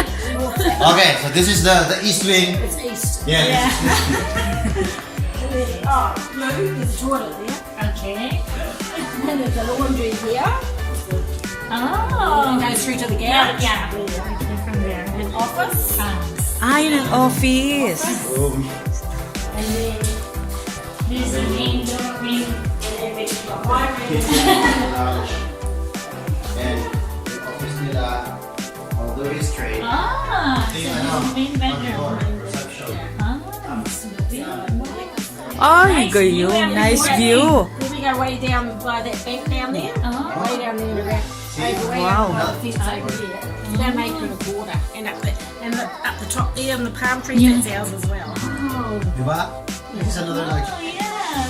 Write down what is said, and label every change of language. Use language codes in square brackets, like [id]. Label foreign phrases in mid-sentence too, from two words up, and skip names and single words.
[en] Okay, so this is the east wing. It's east. Yeah. And then, blue is the toilet there. Okay. And there's a laundry here. Oh. And goes through to the Yeah, garage. yeah. From there. An office. [tl] Yun ang office. [en] And then There's a main door. And the office nila, although it's straight, Main bedroom. [tl] Ay, gayo. [en] Nice view. then we go way down by that bank down there. Oh. Way down there around. Way Wow. up the fence over there. They're making a border. And up the top there and the palm trees, that's ours as well. diba? This is another like. Oh, yeah.